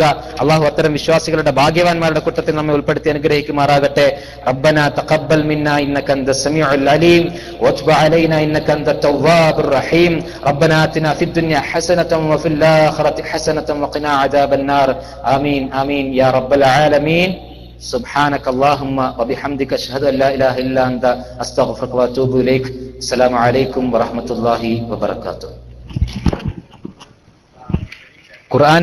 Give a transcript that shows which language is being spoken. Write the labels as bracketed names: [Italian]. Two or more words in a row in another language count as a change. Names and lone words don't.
[Malayalam] അള്ളാഹു അത്തരം വിശ്വാസികളുടെ ഭാഗ്യവാന്മാരുടെ കൂട്ടത്തിൽ നമ്മെ ഉൾപ്പെടുത്തി അനുഗ്രഹിക്കുമാറാകട്ടെ. [Arabic] ربنا تقبل منا إنك أنت السميع العليم وتب علينا إنك أنت التواب الرحيم. ربنا آتنا في الدنيا حسنة وفي الآخرة حسنة وقنا عذاب النار. آمين آمين يا رب العالمين. سبحانك اللهم وبحمدك أشهد أن لا إله إلا أنت أستغفرك وأتوب إليك. السلام عليكم ورحمة الله وبركاته. [Malayalam] ഖുർആൻ